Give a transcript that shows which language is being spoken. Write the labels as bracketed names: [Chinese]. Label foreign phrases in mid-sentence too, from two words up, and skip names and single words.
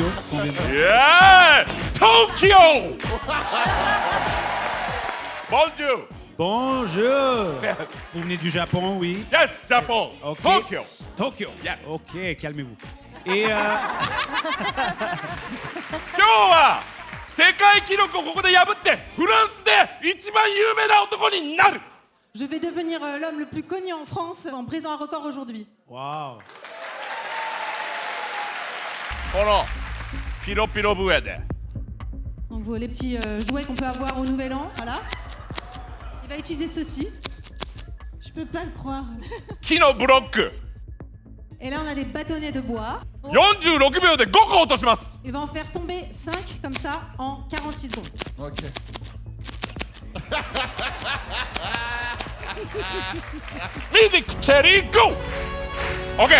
[English] Yeah! Tokyo! [French] Bonjour! Bonjour! Vous venez du Japon, oui? [English] Yes, Japon! [French] Ok. Tokyo! Tokyo. [English] Yes. [French] Ok, calmez-vous. Et [Japanese] 今日は世界記録をここで破ってフランスで一番有名な男になる。 [French] Je vais devenir l'homme le plus connu en France en brisant un record aujourd'hui. wow. [Japanese] このピロピロ笛で [French] On voit les petits jouets qu'on peut avoir au Nouvel An, voilà. Il va utiliser ceci. Je peux pas le croire. [Japanese] 木のブロック [French] Et là, on a des bâtonnets de bois. [Japanese] 46 秒で5個落とします。 [French] Il va en faire tomber 5 comme ça en 46 secondes. Ok. [English] Music Cherry Go! OK!